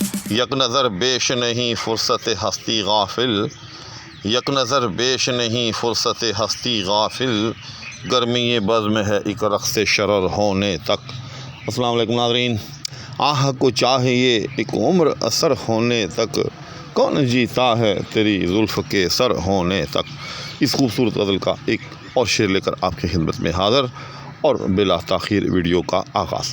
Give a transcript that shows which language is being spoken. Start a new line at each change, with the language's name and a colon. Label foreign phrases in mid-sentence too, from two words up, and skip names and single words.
Urdu: یک نظر بیش نہیں فرصت ہستی غافل، یک نظر بیش نہیں فرصت ہستی غافل، گرمی بزم ہے ایک رقص شرر ہونے تک۔
Arabic: السلام علیکم
Urdu: ناظرین، آہ کو چاہیے ایک عمر اثر ہونے تک، کون جیتا ہے تیری زلف کے سر ہونے تک۔ اس خوبصورت غزل کا ایک اور شعر لے کر آپ کی خدمت میں حاضر اور بلا تاخیر ویڈیو کا آغاز۔